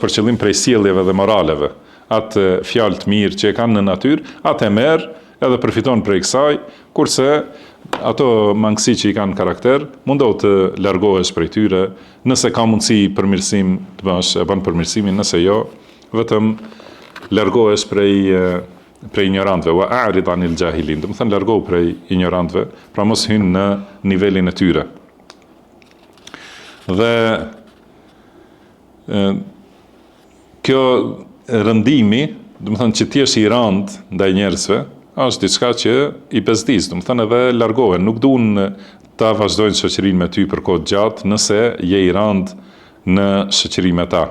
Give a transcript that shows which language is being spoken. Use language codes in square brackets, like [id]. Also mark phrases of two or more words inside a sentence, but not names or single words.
[sq] për qëllim prej sjelljeve dhe moraleve, atë fjalë të mirë që e kanë në natyrë, atë e merr edhe përfiton prej kësaj, kurse ato mangësi që i kanë karakter, mundohu të largohesh prej tyre, nëse ka mundësi përmirësim të bësh, e bën përmirësimin, nëse jo, vetëm largohesh prej ignorantëve, [ar] وأعرض عن الجاهلين, [sq] do të thënë largohu prej ignorantëve, pra mos hyn në nivelin e tyre. Dhe kjo rëndimi, do të thënë që ti je i rënd ndaj njerëzve, është diçka që i bezdis, do të thënë edhe largohen, nuk duan ta vazhdojnë shoqërinë me ty për kohë gjatë nëse je i rënd në shoqëri me ta.